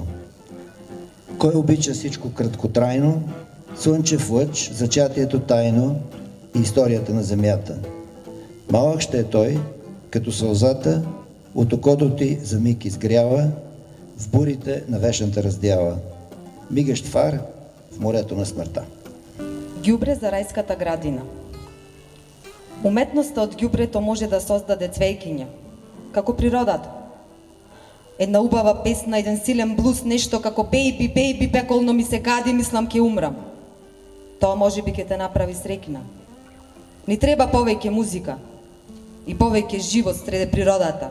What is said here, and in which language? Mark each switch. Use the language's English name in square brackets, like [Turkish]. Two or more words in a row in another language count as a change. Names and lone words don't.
[Bulgarian] Кой обича всичко краткотрайно, слънчев лъч, зачатието тайно и историята на земята. Малък ще е той, като сълзата, от окото ти за миг изгрява, в бурите на вечната раздяла. Мигащ фар в морето на смъртта. [Macedonian] Ѓубре за рајската градина. Уметноста од ѓубрето може да создаде цвејкиња, како природата. Една убава песна, еден силен блуз, нешто како [English] baby, baby, [Macedonian] беколно ми се гади, мислам ке умрам. Тоа може би ке те направи среќна. Ни треба повеќе музика и повеќе живот среде природата.